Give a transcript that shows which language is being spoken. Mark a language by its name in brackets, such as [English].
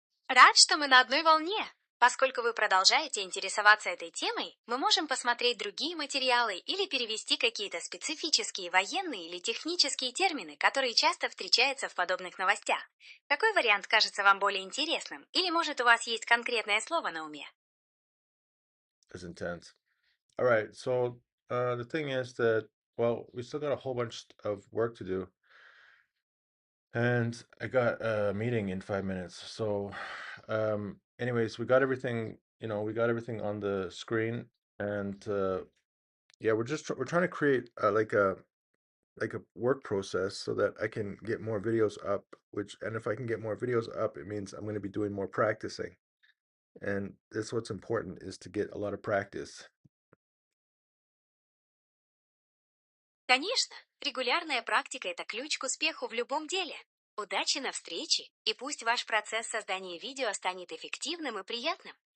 [Russian] Рад, что мы на одной волне. Поскольку вы продолжаете интересоваться этой темой, мы можем посмотреть другие материалы или перевести какие-то специфические военные или технические термины, которые часто встречаются в подобных новостях. Какой вариант кажется вам более интересным? Или, может, у вас есть конкретное слово на уме? [English] It's intense. All right, so the thing is that, well, we still got a whole bunch of work to do, and I got a meeting in 5 minutes. So, anyways, we got everything, we got everything on the screen, and yeah, we're trying to create like a work process so that I can get more videos up. And if I can get more videos up, it means I'm going to be doing more practicing, and that's what's important is to get a lot of practice. [Russian] Конечно, регулярная практика– это ключ к успеху в любом деле. Удачи на встрече, и пусть ваш процесс создания видео станет эффективным и приятным.